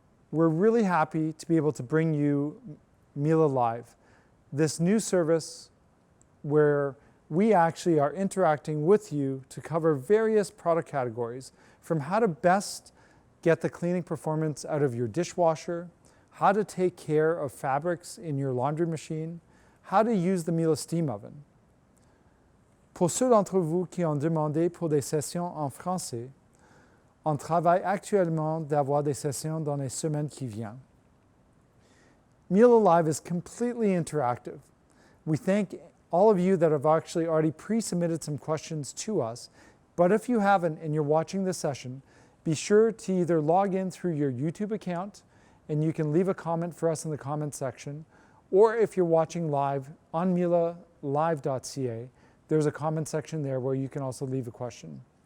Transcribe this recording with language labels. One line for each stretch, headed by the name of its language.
English: We're really happy to be able to bring you Miele Live, this new service where we actually are interacting with you to cover various product categories, from how to best get the cleaning performance out of your dishwasher, how to take care of fabrics in your laundry machine, how to use the Miele steam oven.
French: Pour ceux d'entre vous qui ont demandé pour des sessions en français, on travaille actuellement d'avoir des sessions dans les semaines qui viennent.
English: Miele Live is completely interactive. We thank all of you that have actually already pre-submitted some questions to us, but if you haven't and you're watching this session, be sure to either log in through your YouTube account and you can leave a comment for us in the comment section, or if you're watching live on mielelive.ca, there's a comment section there where you can also leave a question.